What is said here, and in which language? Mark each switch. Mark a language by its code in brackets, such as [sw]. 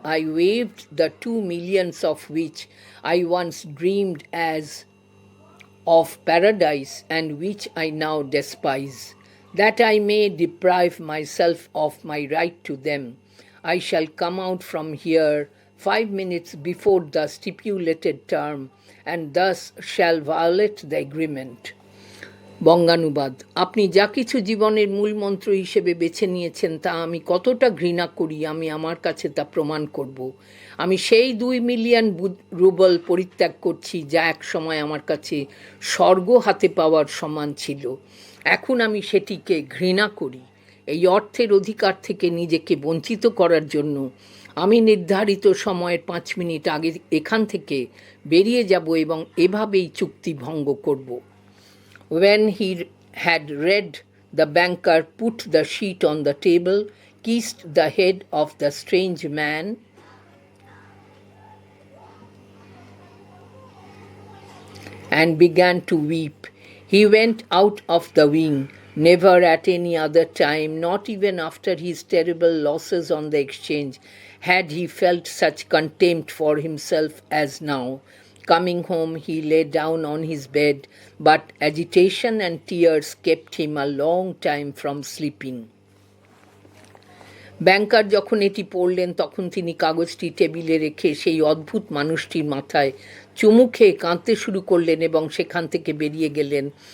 [en] I waived the 2 millions of which I once dreamed as of paradise and which I now despise, that I may deprive myself of my right to them. I shall come out from here 5 minutes before the stipulated term, and thus shall violate the agreement. [bn] বঙ্গানুবাদ। আপনি যা কিছু জীবনের মূল মন্ত্র হিসেবে বেছে নিয়েছেন তা আমি কতটা ঘৃণা করি, আমি আমার কাছে তা প্রমাণ করব। আমি সেই 2 মিলিয়ন রুবল পরিত্যাগ করছি যা এক সময় আমার কাছে স্বর্গ হাতে পাওয়ার সমান ছিল। এখন আমি সেটিকে ঘৃণা করি। এই অর্থের অধিকার থেকে নিজেকে বঞ্চিত করার জন্য আমি নির্ধারিত সময়ের 5 মিনিট আগে এখান থেকে বেরিয়ে যাব এবং এভাবেই চুক্তি ভঙ্গ করব। [en] When he had read, the banker put the sheet on the table, kissed the head of the strange man, and began to weep. He went out of the wing. Never at any other time, not even after his terrible losses on the exchange, had he felt such contempt for himself as now. Coming home, he lay down on his bed, but agitation and tears kept him a long time from sleeping. [bn] ব্যাংকার যখন এটি পড়লেন তখন তিনি কাগজটি টেবিলে রেখে সেই অদ্ভুত মানুষটির মাথায় চুমু খেয়ে কাঁদতে শুরু করলেন এবং সেখান থেকে বেরিয়ে গেলেন।